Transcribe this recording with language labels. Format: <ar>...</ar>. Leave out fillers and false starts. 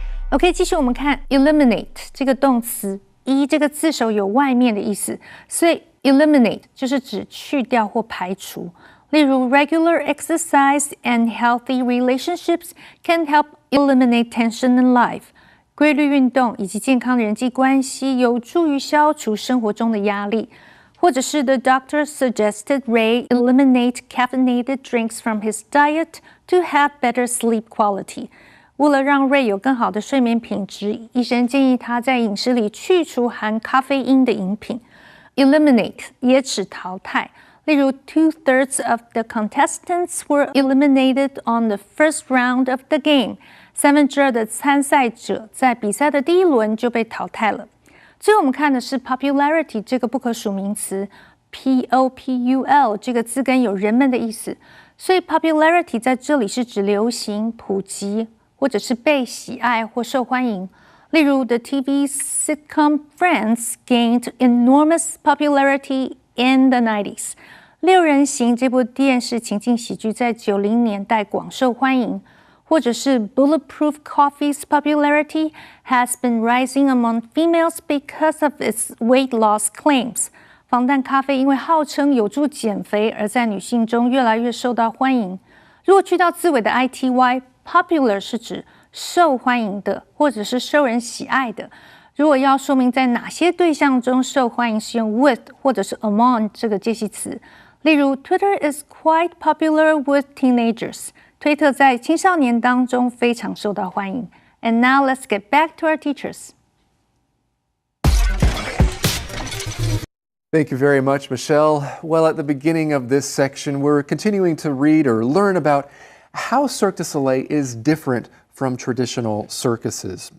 <zh>OK， 继续我们看 eliminate 这个动词，这个字首有外面的意思，所以 eliminate 就是指去掉或排除。例如</zh> <en>regular exercise and healthy relationships can help eliminate tension in life。</en> <zh>规律运动以及健康人际关系有助于消除生活中的压力。或者是</zh> <en>The doctor suggested Ray eliminate caffeinated drinks from his diet to have better sleep quality。</en> <zh>为了让 Ray 有更好的睡眠品质，医生建议他在饮食里去除含咖啡因的饮品。</zh> <en>Eliminate</en> <zh>也指淘汰，例如</zh> <en>2/3 of the contestants were eliminated on the first round of the game。</en> <zh>2/3的参赛者在比赛的第一轮就被淘汰了。最后我们看的是 popularity 这个不可数名词 ，popul 这个字根有人们的意思，所以 popularity 在这里是指流行、普及。或者是被喜爱或受欢迎，例如</zh> <en>The TV sitcom Friends gained enormous popularity in the 90s。</en> <zh>六人行这部电视情境喜剧在90年代广受欢迎，或或者是</zh> <en>Bulletproof Coffee's popularity has been rising among females because of its weight loss claims.</en> <zh>防弹咖啡因为号称有助减肥，而在女性中越来越受到欢迎。如果去到字尾的 ity，popular 是指受欢迎的，或者是受人喜爱的。如果要说明在哪些对象中受欢迎，是用 with 或者是 among 这个介系词。例如</zh> <en>，Twitter is quite popular with teenagers。</en> <zh>推特在青少年当中非常受到欢迎。</zh> <en>And now let's get back to our teachers. Thank you very much, Michelle. Well, at the beginning of this section, we're continuing to read or learn about how Cirque du Soleil is different from traditional circuses.</en>